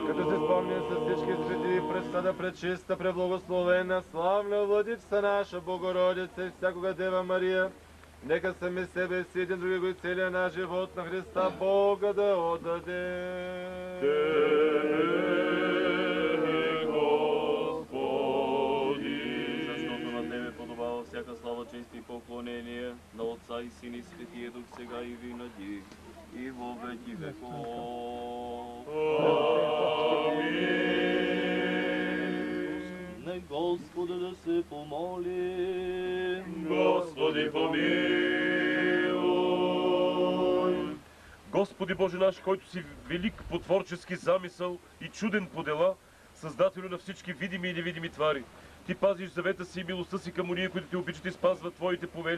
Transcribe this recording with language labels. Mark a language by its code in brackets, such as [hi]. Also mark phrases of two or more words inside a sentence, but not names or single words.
[bg] Като се спомним с всички свети, пресъда пречиста, преблагословена, славна Владичица наша Богородица и всякога Дева Мария, нека сами себе си един други го и целия наш живот на Христа Бога да отдаде. Тебе, Господи. Защото на Тебе подобава всяка слава, чест и поклонение на Отца и Син и Светия Дух, сега и винаги, [cu] и во веки веков. [bg] На Господа да се помолим. Господи, помилуй. Господи Боже наш, който си велик по творчески замисъл и чуден по дела, създателю на всички видими и невидими твари, Ти пазиш завета си и милостта си към уния, които Те обичат и спазват Твоите повели.